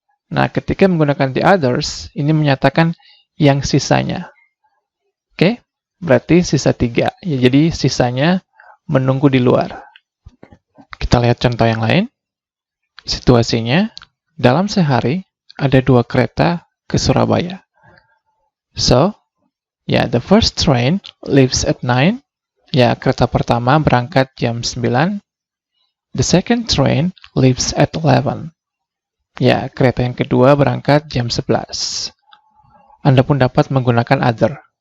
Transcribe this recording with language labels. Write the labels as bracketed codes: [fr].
[id] Nah, ketika menggunakan the others, ini menyatakan yang sisanya. Oke, berarti sisa 3. Jadi sisanya menunggu di luar. Kita lihat contoh yang lain. Situasinya, dalam sehari ada 2 kereta ke Surabaya. [en] So, the first train leaves at 9. [id] Kereta pertama berangkat jam 9. [en] The second train leaves at 11. [id] Kereta yang kedua berangkat jam 11. Anda pun dapat menggunakan other.